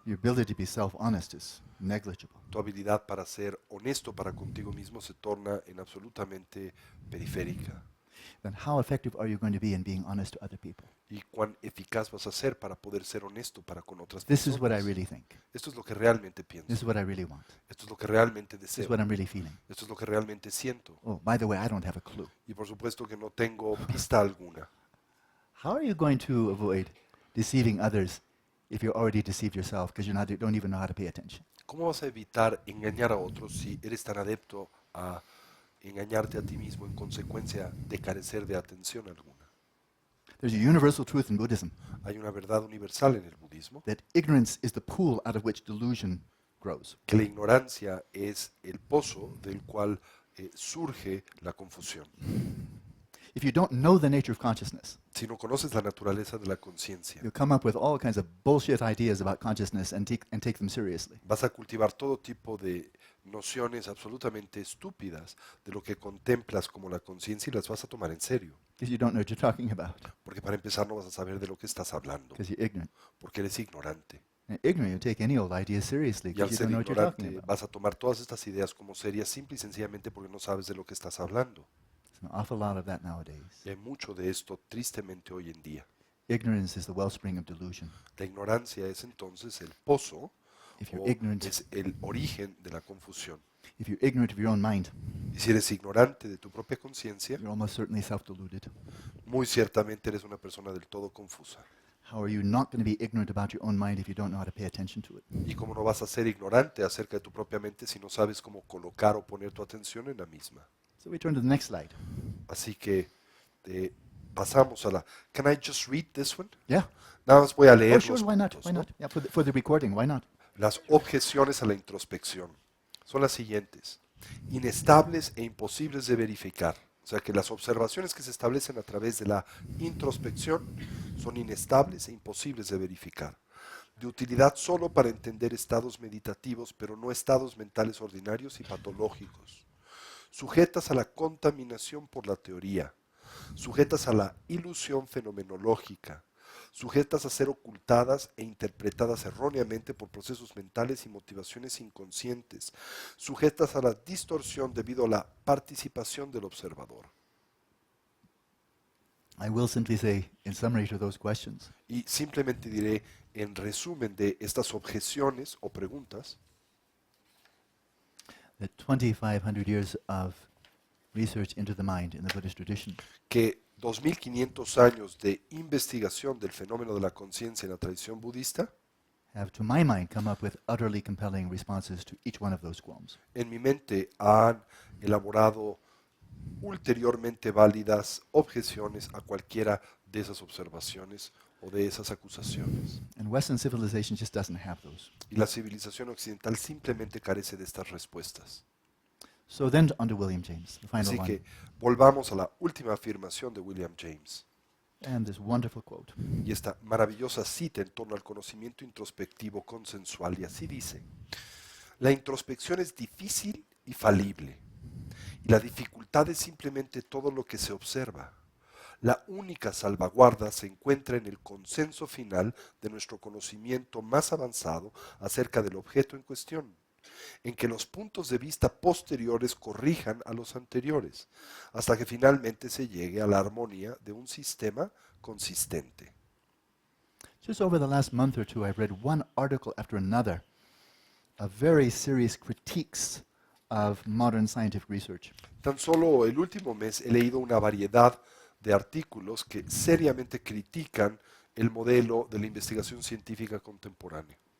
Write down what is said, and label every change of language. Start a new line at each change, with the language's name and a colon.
English: your ability to be self-honest is negligible.
Spanish: Tu habilidad para ser honesto para contigo mismo se torna en absolutamente periférica.
English: Then how effective are you going to be in being honest to other people?
Spanish: ¿Y cuán eficaz vas a ser para poder ser honesto para con otras
English: This is what I
Spanish: personas?
English: really think.
Spanish: Esto es lo que realmente
English: This
Spanish: pienso.
English: is what I really want.
Spanish: Esto es lo que realmente
English: This is
Spanish: deseo.
English: what I'm really feeling.
Spanish: Esto es lo que realmente siento.
English: Oh, by the way, I don't have a clue.
Spanish: Y por supuesto que no tengo pista alguna.
English: How are you going to avoid deceiving others if you're already deceived yourself because you don't even know how to pay attention?
Spanish: ¿Cómo vas a evitar engañar a otros si eres tan adepto a engañarte a ti mismo en consecuencia de carecer de atención alguna?
English: There's a universal truth in Buddhism
Spanish: Hay una verdad universal en el budismo,
English: that ignorance is the pool out of which delusion grows.
Spanish: que la ignorancia es el pozo del cual surge la confusión.
English: If you don't know the nature of consciousness,
Spanish: Si no conoces la naturaleza de la conciencia,
English: you'll come up with all kinds of bullshit ideas about consciousness and take them seriously.
Spanish: vas a cultivar todo tipo de nociones absolutamente estúpidas de lo que contemplas como la conciencia y las vas a tomar en serio.
English: Because you don't know what you're talking about.
Spanish: Porque para empezar no vas a saber de lo que estás hablando,
English: Because you're ignorant.
Spanish: porque eres ignorante.
English: And ignorant, you take any old idea seriously
Spanish: Y al
English: because you
Spanish: ser
English: don't know what you're talking
Spanish: ignorante
English: about.
Spanish: vas a tomar todas estas ideas como serias simple y sencillamente porque no sabes de lo que estás hablando.
English: There's an awful lot of that nowadays.
Spanish: Y hay mucho de esto tristemente hoy en día.
English: Ignorance is the wellspring of delusion.
Spanish: La ignorancia es entonces el pozo
English: If you're
Spanish: o
English: ignorant,
Spanish: es el origen de la confusión.
English: if you're ignorant of your own mind,
Spanish: Y si eres ignorante de tu propia conciencia,
English: you're almost certainly self-deluded.
Spanish: muy ciertamente eres una persona del todo confusa.
English: How are you not going to be ignorant about your own mind if you don't know how to pay attention to it?
Spanish: ¿Y cómo no vas a ser ignorante acerca de tu propia mente si no sabes cómo colocar o poner tu atención en la misma?
English: So we turn to the next slide.
Spanish: Así que pasamos a la...
English: Can I just read this one? Yeah.
Spanish: Nada más voy a leer
English: Oh, sure.
Spanish: los
English: Why not?
Spanish: puntos,
English: Why
Spanish: ¿no?
English: not? Yeah, for the recording. Why not?
Spanish: Las objeciones a la introspección son las siguientes: inestables e imposibles de verificar. O sea que las observaciones que se establecen a través de la introspección son inestables e imposibles de verificar. De utilidad solo para entender estados meditativos, pero no estados mentales ordinarios y patológicos. Sujetas a la contaminación por la teoría, sujetas a la ilusión fenomenológica, sujetas a ser ocultadas e interpretadas erróneamente por procesos mentales y motivaciones inconscientes, sujetas a la distorsión debido a la participación del observador.
English: I will simply say, in summary to those questions,
Spanish: Y simplemente diré, en resumen de estas objeciones o preguntas,
English: that 2,500 years of research into the mind in the Buddhist tradition
Spanish: que 2500 años de investigación del fenómeno de la conciencia en la tradición budista,
English: have, to my mind, come up with utterly compelling responses to each one of those qualms.
Spanish: en mi mente han elaborado ulteriormente válidas objeciones a cualquiera de esas observaciones o de esas acusaciones.
English: And Western civilization just doesn't have those.
Spanish: Y la civilización occidental simplemente carece de estas respuestas.
English: So then on to William James, the final
Spanish: Así
English: one,
Spanish: que volvamos a la última afirmación de William James
English: and this wonderful quote.
Spanish: y esta maravillosa cita en torno al conocimiento introspectivo consensual. Y así dice: la introspección es difícil y falible, y la dificultad es simplemente todo lo que se observa. La única salvaguarda se encuentra en el consenso final de nuestro conocimiento más avanzado acerca del objeto en cuestión, en que los puntos de vista posteriores corrijan a los anteriores, hasta que finalmente se llegue a la armonía de un sistema consistente.
English: Just over the last month or two, I've read one article after another of very serious critiques of modern scientific research.
Spanish: Tan solo el último mes he leído una variedad de artículos que seriamente critican el modelo de la investigación científica contemporánea,